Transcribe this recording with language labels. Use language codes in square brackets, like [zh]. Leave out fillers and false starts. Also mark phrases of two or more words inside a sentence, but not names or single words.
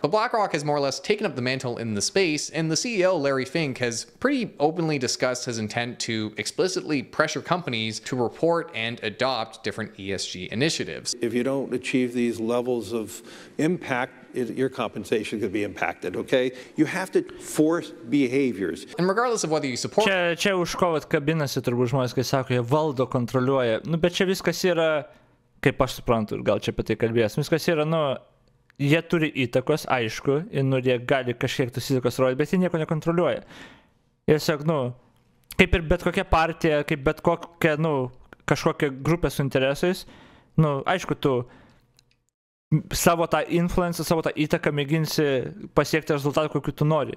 [en] But BlackRock has more or less taken up the mantle in the space, and the CEO, Larry Fink, has pretty openly discussed his intent to explicitly pressure companies to report and adopt different ESG initiatives. If you don't achieve these levels of impact, your compensation could be impacted, okay? You have to force behaviors. And regardless of whether you support... [lt] Čia už ko kabinasi turbūt žmonės, kai sako, jie valdo, kontroliuoja. Nu, bet čia viskas yra, kaip aš suprantu, gal čia apie tai kalbės, viskas yra, jie turi įtakos, aišku, ir jie gali kažkiek tos įtakos rodyti, bet jie nieko nekontroliuoja. Jie sako, kaip ir bet kokia partija, kaip bet kokia, kažkokia grupė su interesais, aišku, tu savo tą influencą, savo tą įtaką mėginsi pasiekti rezultatą, kokiu tu nori.